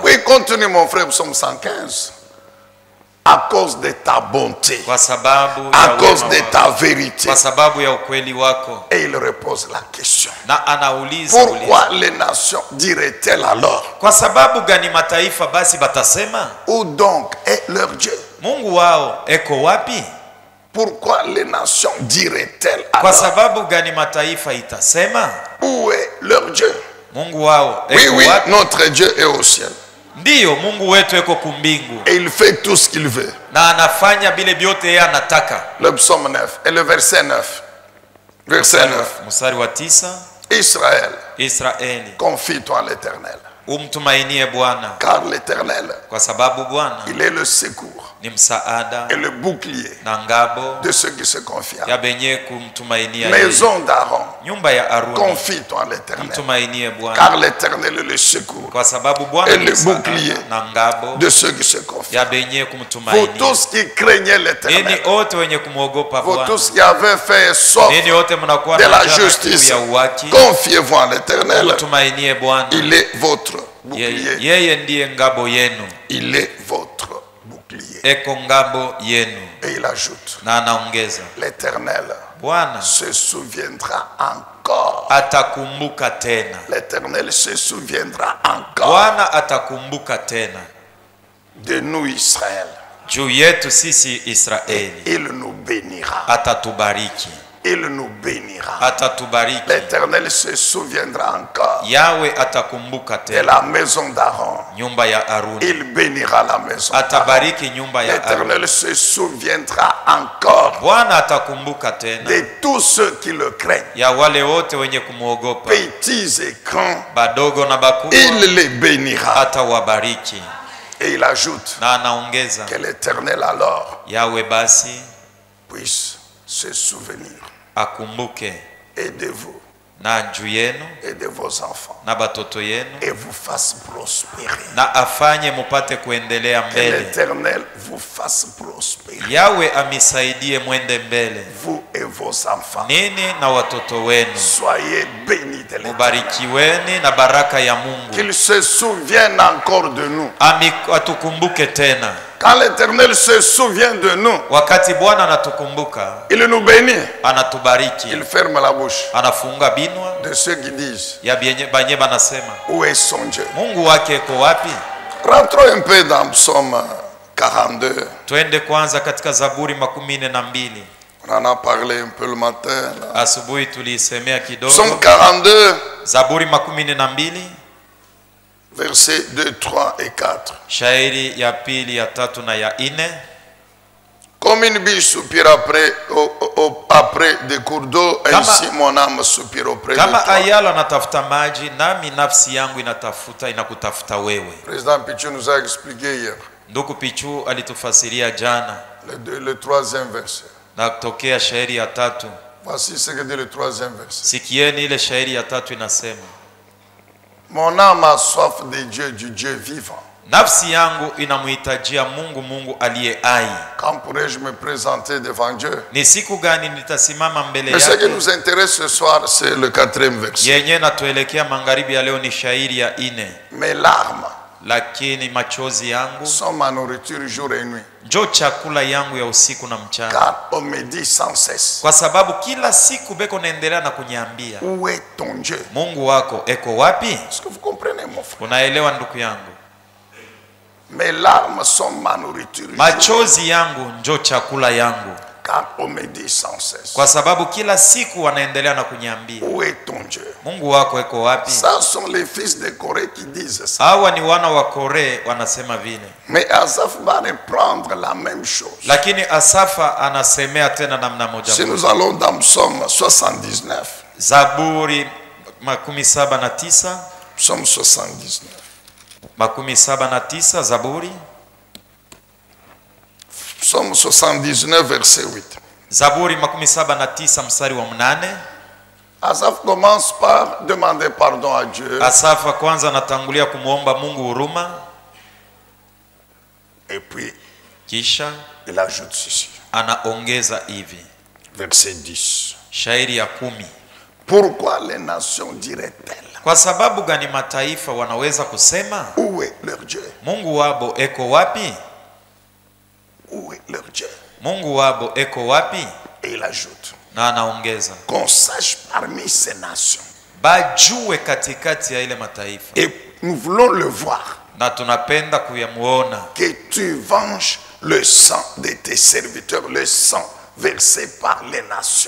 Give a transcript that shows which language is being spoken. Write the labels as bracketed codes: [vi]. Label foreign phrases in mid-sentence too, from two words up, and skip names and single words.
[fr] Oui, continue mon frère, psaume 115. À cause de ta bonté, [sw] kwa sababu [fr] à [sw] ya [fr] cause [sw] wema [fr] de [sw] wako, [fr] ta vérité. [sw] kwa sababu ya ukweli wako. [fr] Et il repose la question. [sw] Na anauliza [fr] Pourquoi les nations diraient-elles alors, [sw] kwa sababu gani mataifa basi batasema [fr] où donc est leur Dieu? [sw] Mungu wao eko wapi? [fr] Pourquoi les nations diraient-elles [sw] Kwa [fr] alors, [sw] sababu gani mataifa itasema [fr] où est leur Dieu? [sw] Mungu wao [fr] Oui, [sw] eko [fr] oui, [sw] wapi? [fr] notre Dieu est au ciel. [sw] Ndiyo, Mungu wetu eko kumbingu [fr] Et il fait tout ce qu'il veut. [sw] na anafanya bile vyote yeye anataka. [fr] Le psaume 9 et le verset 9. Verset 9. [sw] Mstari wa 9, Israël, Israeli, [fr] confie-toi à l'Éternel. [sw] umtumainie Bwana, [fr] Car l'Éternel, [sw] kwa sababu Bwana [fr] il est le secours [sw] ni msaada [fr] et le bouclier [sw] na ngabo [fr] de ceux qui se confient. [sw] ya benye kumtumainia yeye. [fr] Maison d'Aaron, [sw] Nyumba ya Aruni, [fr] confie-toi à l'Éternel. [sw] mtumainie Bwana, [fr] Car l'Éternel est le secours [sw] kwa sababu Bwana [fr] et [sw] ni [fr] le [sw] msaada [fr] bouclier [sw] na ngabo [fr] de ceux qui se confient. [sw] ya benye [fr] Vous [sw] kumtumainia. [fr] tous qui craignez [sw] Nini [fr] l'Éternel, [sw] wote wenye kumwogopa [fr] vous [sw] Bwana, [fr] tous qui avez fait sorte [sw] nini wote mnakuwa [fr] de [sw] na [fr] la [sw] njaa na [fr] justice, [sw] kiu ya uwaki, [fr] confiez-vous à l'Éternel. [sw] mtumainie Bwana. [fr] Il est votre bouclier. [sw] Yeye ndiye ngabo yenu, [fr] Il est votre bouclier. [sw] eko ngabo yenu. [fr] Et il ajoute, [sw] Na anaongeza, [fr] l'Éternel [sw] Bwana [fr] se souviendra encore. [sw] atakumbuka tena, [fr] L'Éternel se souviendra encore [sw] Bwana atakumbuka tena [fr] de nous, Israël. [sw] juu yetu sisi Israeli, [fr] Il nous bénira. [sw] atatubariki, [fr] Il nous bénira. [sw] atatubariki. [fr] L'Éternel se souviendra encore [sw] Yawe atakumbuka [fr] de [sw] tena [fr] la maison d'Aaron. [sw] nyumba ya Aruni, [fr] Il bénira la maison d'Aaron. [sw] atabariki nyumba ya Aruni. [fr] L'Éternel se souviendra encore [sw] Bwana atakumbuka tena [fr] de tous ceux qui le craignent, [sw] ya wale wote wenye kumwogopa, [fr] petits et grands. [sw] badogo na bakubwa, [fr] Il les bénira. [sw] atawabariki. [fr] Et il ajoute [sw] Na anaongeza, [fr] que l'Éternel alors [sw] Yawe basi [fr] puisse se souvenir [sw] akumbuke [fr] et de vous [sw] na juu yenu [fr] et de vos enfants [sw] na batoto yenu, [fr] et vous fasse prospérer. [sw] na afanye mupate kuendelea [fr] Que [sw] mbele. [fr] l'Éternel vous fasse prospérer, [sw] Yawe amisaidie mwende mbele, [fr] vous et vos enfants. [sw] nini na watoto wenu. [fr] Soyez bénis de l'Éternel. [sw] Mubarikiweni na baraka ya Mungu, [fr] Qu'il se souvienne encore de nous. [sw] atukumbuke tena. [fr] Quand l'Éternel se souvient de nous, [sw] Wakati Bwana anatukumbuka, [fr] il nous bénit. [sw] anatubariki, [fr] Il ferme la bouche [sw] anafunga binwa [fr] de ceux qui disent, [sw] ya banye banasema [fr] où est son Dieu? [sw] Mungu wake eko wapi? [fr] Rentrons un peu dans Psaume 42. [sw] Twende kwanza katika Zaburi 42. [fr] On en a parlé un peu le matin. Là. [sw] Asubuhi tuliisemea kidogo. [fr] Psaume 42, [sw] Zaburi 42, [fr] versets 2, 3 et 4. [sw] shairi ya pili, ya tatu na ya ine. [fr] Comme une biche soupire après des cours d'eau, ainsi mon âme soupire auprès de [sw] Kama [fr] toi. [sw] ayala anatafuta maji, nami nafsi yangu inakutafuta wewe. [fr] Président Pichou nous a expliqué hier [sw] Ndugu Pichu alitufasiria jana [fr] le troisième verset. [sw] na kutokea shairi ya tatu. [fr] Voici ce que dit le troisième verset. [sw] Sikieni ile shairi ya tatu inasema, [fr] Mon âme a soif de Dieu, du Dieu vivant. [sw] nafsi yangu inamhitajia Mungu, Mungu aliye hai. [fr] Quand pourrais-je me présenter devant Dieu? [sw] Ni siku gani nitasimama mbele [fr] Mais ce qui [sw] yake? [fr] nous intéresse ce soir, c'est le 4e verset. [sw] Yenye natuelekea magharibi ya leo ni shairi ya ine. [fr] Mes larmes [sw] Lakini machozi yangu [fr] sont ma nourriture jour et nuit. [sw] njo chakula yangu ya usiku na mchana, [fr] Car on me dit sans cesse, [sw] kwa sababu kila siku beko naendelea na kunyambia, [fr] où est ton Dieu? [sw] Mungu wako eko wapi? [fr] Est-ce que vous comprenez, mon frère? [sw] Unaelewa ndugu yangu? [fr] Mes larmes sont ma nourriture. [sw] Machozi yangu njo chakula yangu. [fr] car on me dit sans cesse, [sw] kwa sababu kila siku wanaendelea na kuniambia, [fr] où est ton Dieu? [sw] Mungu wako eko wapi? [fr] Ça sont les fils de Corée qui disent ça. [sw] Hawa ni wana wa Kore wanasema vile. [fr] Mais Asaph va reprendre la même chose. [sw] Lakini Asafa anasemea tena namna moja. [fr] Si nous allons dans Psaume 79. [sw] Zaburi 79. [fr] Psaume 79. [sw] 79 Zaburi. [fr] Psaume 79 verset 8. [sw] Zaburi 79 mstari wa 8. [fr] Asaph commence par demander pardon à Dieu. [sw] Asafa kwanza anatangulia kumuomba Mungu huruma. [fr] Et puis [sw] Kisha [fr] il ajoute ceci. [sw] Anaongeza hivi. [fr] Verset 10. [sw] Shairi ya 10. [fr] Pourquoi les nations diraient-elles? [sw] Kwa sababu gani mataifa wanaweza kusema? [fr] Où est leur Dieu? [sw] Mungu wabo eko wapi? [fr] Où est leur Dieu? [sw] Mungu wabo eko wapi? [fr] Et il ajoute. [sw] Na anaongeza. [fr] Qu'on sache parmi ces nations. [sw] Bajue katikati ya ile mataifa. [fr] Et nous voulons le voir. [sw] Na tunapenda kuyamuona. [fr] Que tu venges le sang de tes serviteurs, le sang versé par les nations.